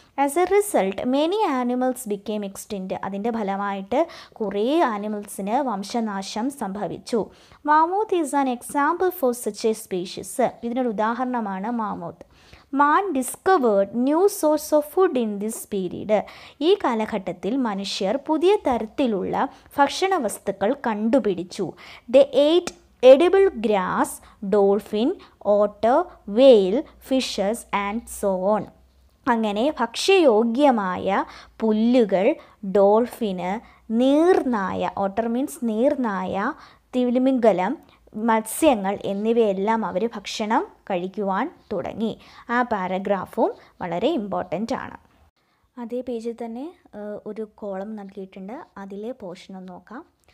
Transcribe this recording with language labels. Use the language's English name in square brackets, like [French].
[English] As a result many animals became extinct. [Malayalam] അതിൻ്റെ ഫലമായിട്ട് കുറേ ആനിമൽസിന് വംശനാശം സംഭവിച്ചു. [English] Mammoth is an example for such a species. [Malayalam] ഇതിനൊരു ഉദാഹരണമാണ് മാമൂത്ത്. [English] Man discovered new source of food in this period. [Malayalam] ഈ കാലഘട്ടത്തിൽ മനുഷ്യർ പുതിയ തരത്തിലുള്ള ഭക്ഷണ വസ്തുക്കൾ കണ്ടുപിടിച്ചു. [English] The eight edible grass, dolphin, otter, whale, fishes and so on. [Malayalam] അങ്ങനെ ഭക്ഷ്യയോഗ്യമായ പുല്ലുകൾ, ഡോൾഫിന്, നീർനായ, ഓട്ടർ മീൻസ് നീർനായ, തിമിംഗലം, മത്സ്യങ്ങൾ എന്നിവയെല്ലാം അവർ ഭക്ഷണം കഴിക്കുവാൻ തുടങ്ങി. ആ പാരഗ്രാഫും വളരെ ഇമ്പോർട്ടൻ്റ് ആണ്. അതേ പേജിൽ തന്നെ ഒരു കോളം നൽകിയിട്ടുണ്ട്, അതിലെ പോർഷൻ നോക്കാം.